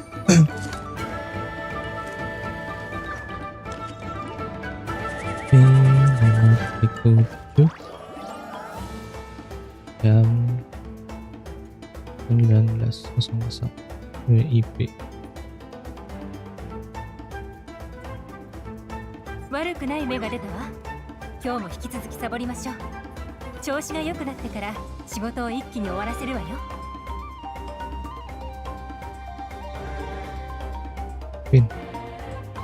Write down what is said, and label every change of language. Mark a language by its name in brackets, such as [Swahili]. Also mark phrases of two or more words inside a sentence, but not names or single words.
[Indonesian] Nomor 37 jam 19.00 WIB. [Japanese] 悪くない芽が出たわ。今日も引き続きサボりましょう。調子が良くなってから仕事を一気に終わらせるわよ。 [Indonesian] Pin.